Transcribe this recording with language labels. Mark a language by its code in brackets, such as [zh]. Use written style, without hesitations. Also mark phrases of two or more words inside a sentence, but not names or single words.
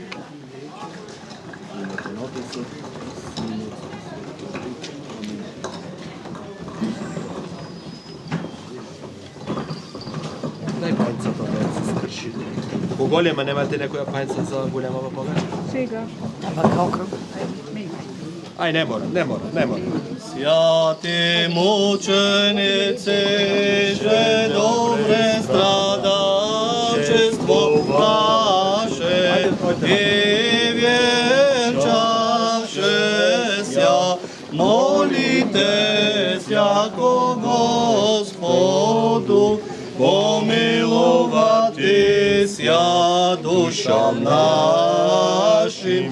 [mk] Во името на Отецот и Синот и Светиот Дух. Амин. Дај пајцата да се скрши. Поголема, немате некоја пајца за голема повеќе? Сега. Ај, не мора. [cu] Святи мученице, же добре страдачество ваше и венчавше ся, молите ся ко Господу, помилувати ся душам нашим.